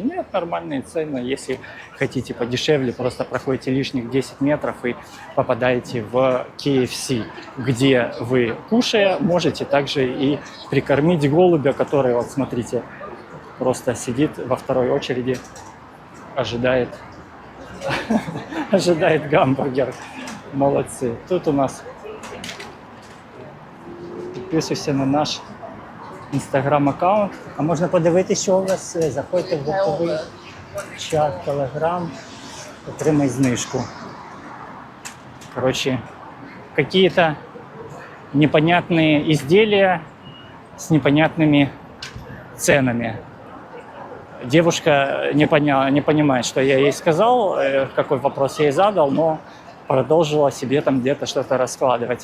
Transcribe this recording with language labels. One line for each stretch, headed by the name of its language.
Russian: Нет, нормальные цены. Если хотите подешевле, просто проходите лишних 10 метров и попадаете в KFC, где вы, кушая, можете также и прикормить голубя, который, вот смотрите, просто сидит во второй очереди, ожидает гамбургер. Молодцы.
Ukrainian: Тут у нас підписуйся на наш інстаграм-аккаунт. А можна подивитися, що у вас. Заходьте в групповий чат, телеграм, отримай знижку.
Russian: Короче, какие-то непонятные изделия с непонятными ценами. Девушка не понимает, что я ей сказал, какой вопрос я ей задал, но продолжила себе там где-то что-то раскладывать.